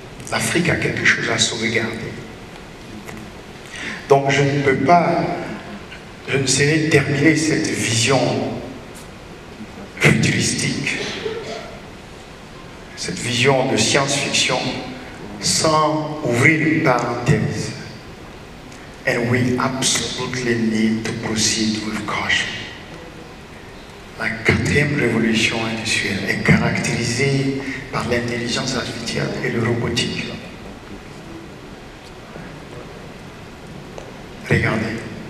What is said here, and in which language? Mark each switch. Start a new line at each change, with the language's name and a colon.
French: L'Afrique a quelque chose à sauvegarder. Donc je ne peux pas, je ne saurais terminer cette vision futuristique, cette vision de science-fiction, sans ouvrir une parenthèse.
English: And we absolutely need to proceed with caution.
French: La 4e révolution industrielle est caractérisée par l'intelligence artificielle et le robotique. Regardez.